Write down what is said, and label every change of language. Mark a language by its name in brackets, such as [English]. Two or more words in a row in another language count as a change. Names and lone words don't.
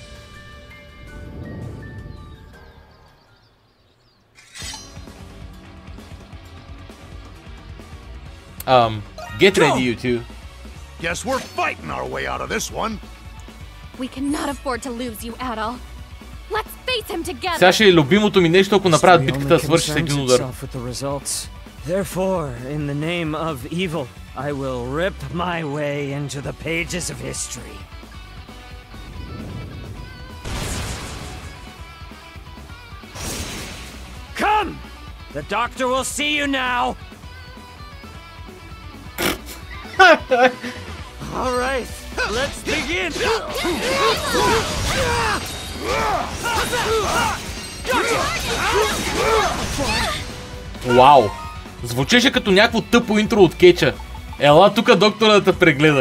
[English] Get ready, you two. Guess we're fighting our way out of this one. We cannot afford to lose you, Adol. Let's face him together! [Bulgarian] Сега ще е любимото ми нещо, ако направят битката да свърши с един удар. [English] Therefore, in the name of evil, I will rip my way into the pages of history. Come! The doctor will see you now! All right, let's begin! [Bulgarian] Вау! Звучеше като някакво тъпо интро от кетча. Ела тука доктора да те прегледа.